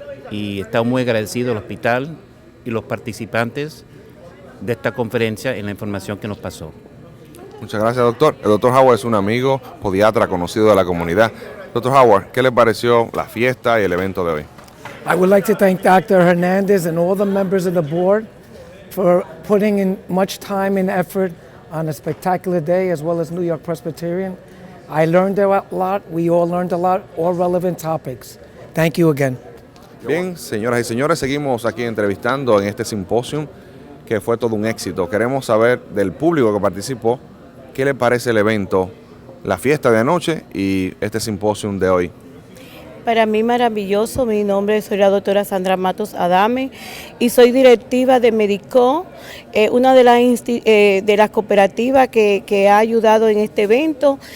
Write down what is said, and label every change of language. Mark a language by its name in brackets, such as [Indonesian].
[Spanish] Y estamos muy agradecidos al hospital y los participantes de esta conferencia en la información que nos pasó. Muchas gracias, doctor. El doctor Howard es un amigo podiatra conocido de la comunidad. Doctor Howard, ¿qué le pareció la fiesta y el evento de hoy? [English] I would like to thank Dr. Hernandez and all the members of the board for putting in much time and effort on a spectacular day, as well as New York Presbyterian. I learned a lot, we all learned a lot, all relevant topics. Thank you again. [Spanish] Bien, señoras y señores, seguimos aquí entrevistando en este simposio que fue todo un éxito. Queremos saber del público que participó, qué le parece el evento, la fiesta de anoche y este simposio de hoy. Para mí maravilloso, soy la doctora Sandra Matos Adame y soy directiva de Medicó, una de las cooperativas que ha ayudado en este evento.